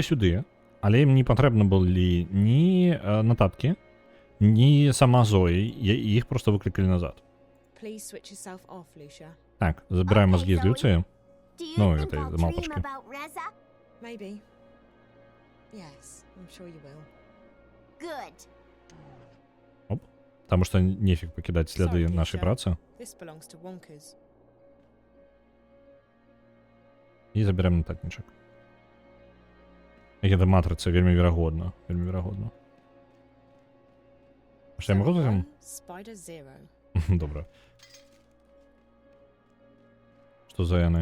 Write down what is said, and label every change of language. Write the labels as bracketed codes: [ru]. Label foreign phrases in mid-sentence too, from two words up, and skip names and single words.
[be] сюды, але ім не патрэбна былі ні нататкі, ні сама Зоі, іх проста выклікалі назад. Так, забіраем мозгі з Люцыі. Ну, гэтай малпачкі. [en] Maybe. Yes, I'm sure you will. Good. [be] Оп, таму што нефіг пакідаць сляды нашай працы. [en] This belongs to Wonkers. [be] І заберем нататнічак. Гэта матрыца, вельмі верагодна. Вельмі верагодна. Што я магу за ім? Добра. Што за яны?